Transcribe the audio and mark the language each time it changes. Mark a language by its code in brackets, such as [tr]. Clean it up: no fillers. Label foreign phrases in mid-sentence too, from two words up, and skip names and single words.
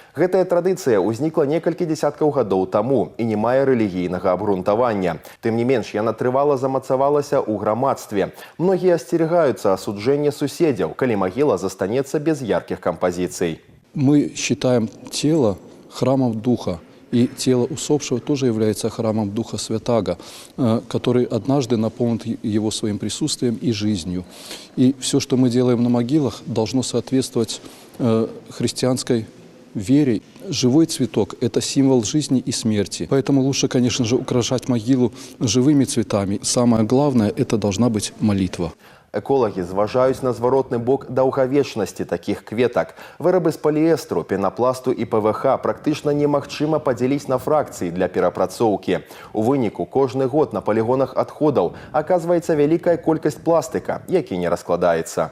[be] Гэтая традыцыя ўзнікла некалькі дзесяткаў гадоў таму і не мае рэлігійнага абгрунтавання. Тым не менш, яна трывала замацавалася ў грамадстве. Многія асцерагаюцца асуджэння суседзяў, калі магіла застанецца без яркіх кампазіцый. [ru] Мы считаем тело храмом Духа. И тело усопшего тоже является храмом Духа Святаго, который однажды наполнит его своим присутствием и жизнью. И все, что мы делаем на могилах, должно соответствовать христианской вере. Живой цветок – это символ жизни и смерти. Поэтому лучше, конечно же, украшать могилу живыми цветами. Самое главное – это должна быть молитва. [be] Эколагі зважаюць на зваротны бок даўгавечнасці такіх кветак. Вырабы з паліэстру, пенапласту і ПВХ практычна немагчыма падзяліць на фракцыі для перапрацоўкі. У выніку кожны год на палігонах адходаў аказваецца вялікая колькасць пластыка, які не раскладаецца.